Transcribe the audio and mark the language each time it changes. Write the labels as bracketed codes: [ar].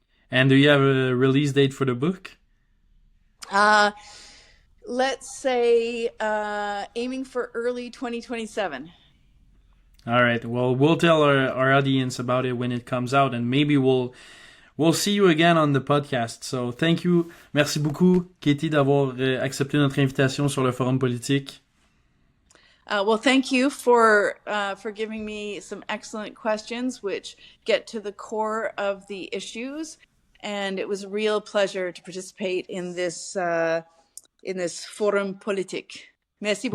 [en] And do you have a release date for the book? Let's say aiming for early 2027. All right. Well, we'll tell our audience about it when it comes out, and maybe we'll see you again on the podcast. So, thank you. [fr] Merci beaucoup, Katie, d'avoir accepté notre invitation sur le forum politique. [en] Well, thank you for giving me some excellent questions, which get to the core of the issues. And it was a real pleasure to participate in this forum politique. [fr] Merci beaucoup.